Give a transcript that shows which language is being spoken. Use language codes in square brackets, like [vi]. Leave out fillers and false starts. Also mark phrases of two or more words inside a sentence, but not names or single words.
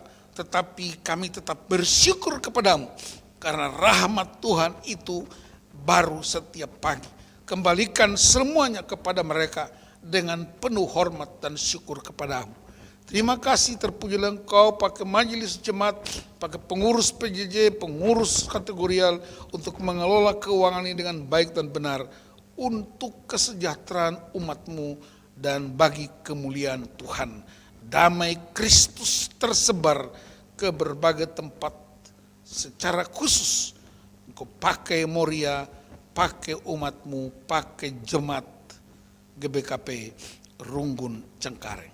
[id] Tetapi kami tetap bersyukur kepadamu, karena rahmat Tuhan itu baru setiap pagi. Kembalikan semuanya kepada mereka dengan penuh hormat dan syukur kepadamu. Terima kasih, terpujilah Engkau pakai majelis jemaat, pakai pengurus PJJ, pengurus kategorial untuk mengelola keuangan ini dengan baik dan benar untuk kesejahteraan umat-Mu dan bagi kemuliaan Tuhan. damai Kristus tersebar ke berbagai tempat. Secara khusus engkau pakai Moria, pakai umatmu, pakai jemaat GBKP Runggun Cengkareng.